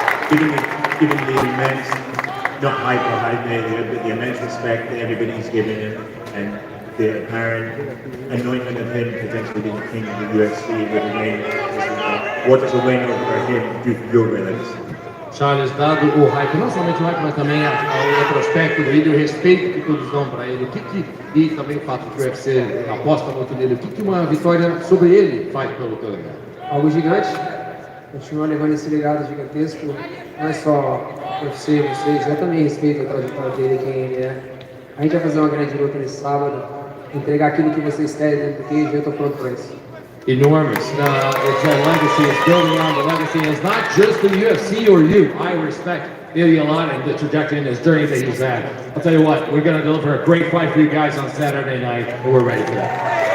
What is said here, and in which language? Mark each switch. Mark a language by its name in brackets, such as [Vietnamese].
[English] Given the immense, not hype or hype media, but the immense respect that everybody's given him and the apparent anointment of him potentially being king of the UFC with the name, what does a win over him do for your relations? [Portuguese] Charles, dado o hype, não somente o hype, mas também o retrospecto dele, o respeito que todos dão para ele, e também o fato que o UFC aposta muito nele, o que uma vitória sobre ele faz pelo teu legado? Algo gigante, continua levando esse legado gigantesco, não é só o UFC, vocês, eu também respeito a trajetória dele, quem ele é. A gente vai fazer uma grande luta nesse sábado, entregar aquilo que vocês querem dentro do cage, eu estou pronto para isso. [English] Enormous. It's a legacy. It's building on the legacy. It's not just the UFC or you. I respect Ilia a lot and the trajectory and his journey that he's had. I'll tell you what, we're going to deliver a great fight for you guys on Saturday night, and we're ready for that.